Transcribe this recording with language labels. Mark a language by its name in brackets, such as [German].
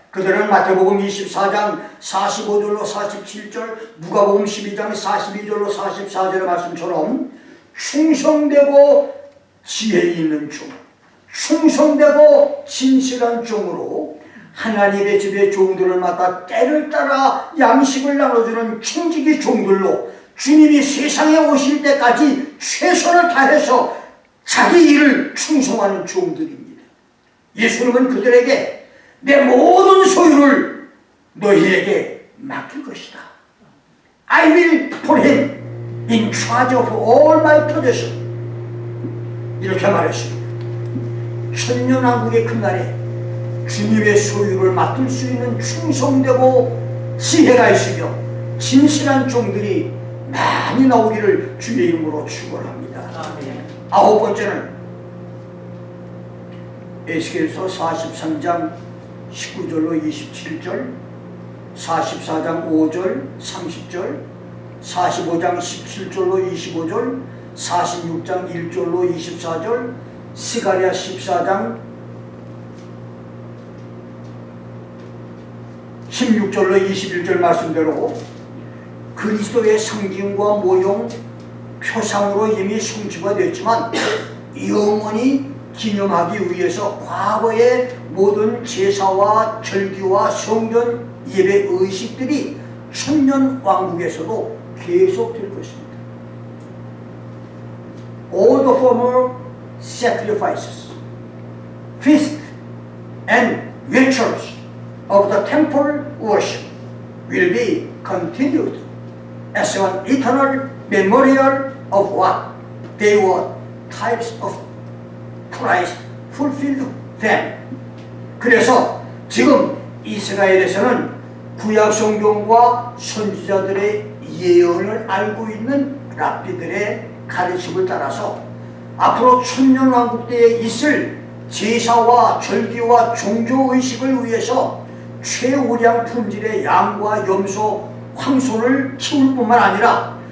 [Korean] 그들은 마태복음 24장 45절로 47절, 누가복음 12장 42절로 44절의 말씀처럼 충성되고 지혜 있는 종, 충성되고 진실한 종으로 하나님의 집의 종들을 맡아 때를 따라 양식을 나눠주는 청지기 종들로 주님이 세상에 오실 때까지 최선을 다해서 자기 일을 충성하는 종들입니다. 예수님은 그들에게 내 모든 소유를 너희에게 맡길 것이다. [English] I will put him in charge of all my possession. [Korean] 이렇게 말했습니다. 천년왕국의 그날에 주님의 소유를 맡을 수 있는 충성되고 지혜가 있으며 진실한 종들이 많이 나오기를 주의 이름으로 축원합니다. 아홉 번째는 에스겔서 43장 19절로 27절, 44장 5절 30절, 45장 17절로 25절, 46장 1절로 24절, 스가랴 14장 16절로 21절 말씀대로 그리스도의 상징과 모형, 표상으로 이미 성취가 됐지만 영원히 기념하기 위해서 과거의 모든 제사와 절기와 성전 예배 의식들이 천년왕국에서도 계속될 것입니다. [English] All the former sacrifices, feasts and rituals of the temple worship will be continued as an eternal memorial of what they were types of Christ fulfilled them. [Korean] 그래서 지금 이스라엘에서는 구약 성경과 선지자들의 예언을 알고 있는 랍비들의 가르침을 따라서 앞으로 천년왕국 때에 있을 제사와 절기와 종교의식을 위해서 최우량 품질의 양과 염소, 황소를 키울 뿐만 아니라